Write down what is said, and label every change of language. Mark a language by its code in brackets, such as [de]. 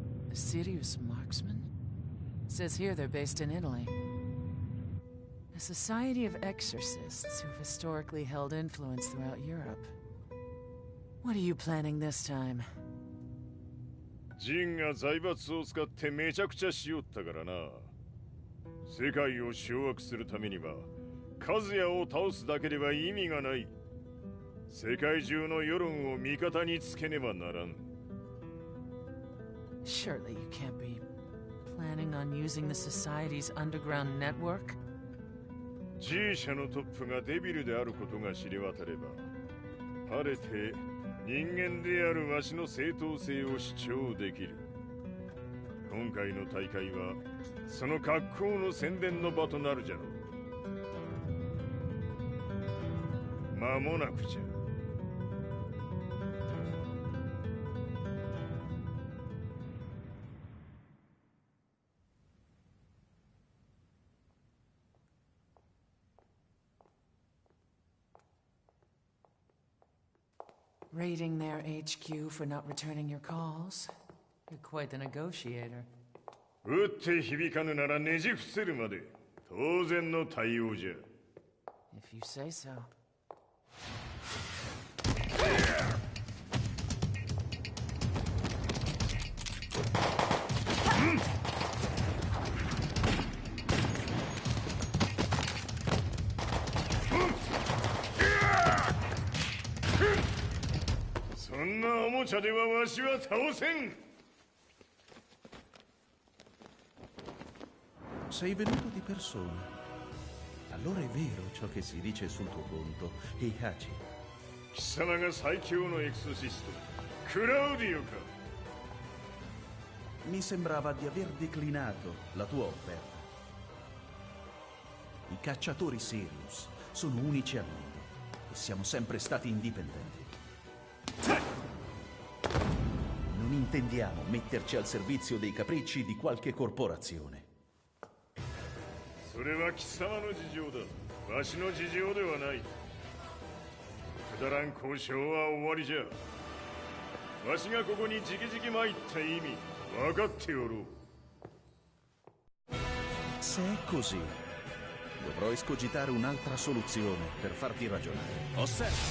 [en] A serious marksman? Says here they're based in Italy. A society of exorcists who've historically held influence throughout Europe. What are you planning this time? [ja] ジンが財閥を使ってめちゃくちゃしよったからな。世界を掌握するためにはカズヤを倒すだけでは意味がない。世界中の世論を味方につけねばならん。 [en] Surely you can't be planning on using the society's underground network? [ja] G 社のトップがデビルであることが知れ渡れば、晴れて人間であるわしの正当性を主張できる。今回の大会はその格好の宣伝の場となるじゃろう。間もなくじゃ。 [en] Raiding their HQ for not returning your calls? You're quite the negotiator. [ja] 打って響かぬならねじ伏せるまで当然の対応じゃ。 [en] If you say so. [ja] そんなおもちゃではわしは倒せん。 [it] Sei venuto di persona. Allora è vero ciò che si dice sul tuo conto, Heihachi. [ja] 貴様が最強のエクソシスト、クラウディオか。 [it] Mi sembrava di aver declinato la tua offerta. I cacciatori Sirius sono unici al mondo e siamo sempre stati indipendenti. Non intendiamo metterci al servizio dei capricci di qualche corporazione. [ja] それは貴様の事情だ。わしの事情ではない。くだらん交渉は終わりじゃ。わしがここにじきじき参った意味分かっておろう。 [it] Se è così, dovrò escogitare un'altra soluzione per farti ragionare. Osserva!